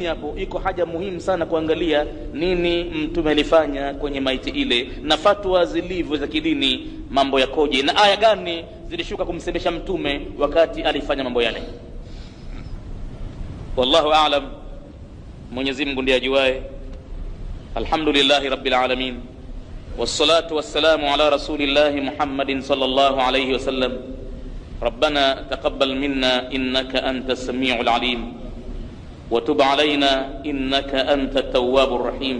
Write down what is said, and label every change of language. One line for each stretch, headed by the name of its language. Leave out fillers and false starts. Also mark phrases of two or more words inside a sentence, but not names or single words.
Swahili: Hapo iko haja muhimu sana kuangalia nini mtume alifanya kwenye maiti ile, na fatwa zilivyo za kidini mambo yakoje, na aya gani zilishuka kumsemesha mtume wakati alifanya mambo yale.
Arabic: والله أعلم,
Swahili: Mwenyezi Mungu ndiye ajuaye.
Arabic: الحمد لله رب العالمين والصلاة والسلام على رسول الله محمد صلى الله عليه وسلم. ربنا تقبل منا إنك أنت السميع العليم، وتب علينا إنك أنت التواب الرحيم.